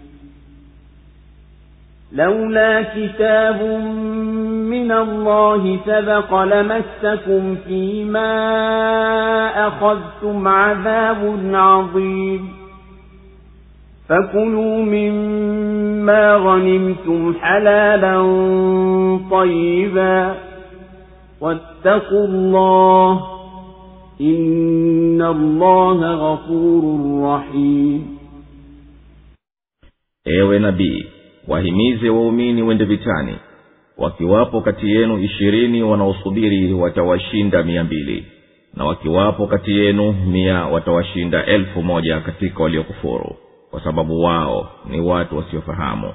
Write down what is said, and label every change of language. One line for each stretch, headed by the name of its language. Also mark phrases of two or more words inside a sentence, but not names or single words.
Arabic: لولا كتاب من الله سبق لمسكم فيما أخذتم عذاب عظيم فكلوا مما غنمتم حلالا طيبا واتقوا الله إن الله غفور رحيم.
Swahili: Ewe nabii, wahimize waumini wende vitani, wakiwapo kati yenu 20 wanaosubiri watawashinda 200, na wakiwapo kati yenu 100 watawashinda 1,000 katika waliokufuru, kwa sababu wao ni watu wasiofahamu.